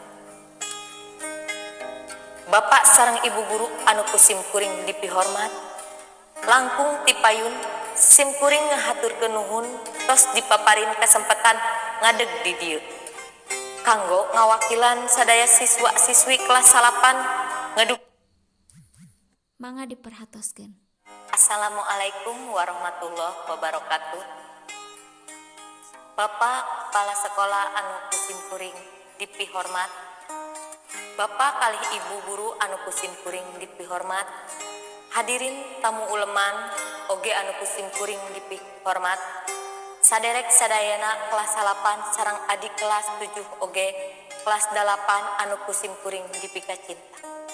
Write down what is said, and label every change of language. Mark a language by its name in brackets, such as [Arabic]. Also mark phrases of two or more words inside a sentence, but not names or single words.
[Sundanese] Bapak sareng Ibu Guru anu kusim kuring dipihormat, langkung tipayun sim kuring ngahaturkeun nuhun tos dipaparin kesempatan ngadeg di dieu. Kanggo ngawakilan sadaya siswa-siswi kelas 8 ngaduk. Mangga diperhatoskeun. [Arabic] السلام عليكم ورحمة الله وبركاته. [Sundanese] Bapak Kepala Sekolah anu kusim kuring dipihormat, Bapak kalih Ibu Guru anu kusim kuring dipihormat, hadirin tamu uleman oge anu kusim kuring dipihormat, saderek sadayana kelas 8 sareng adik kelas 7 oge kelas 8 anu kusim kuring dipika cinta.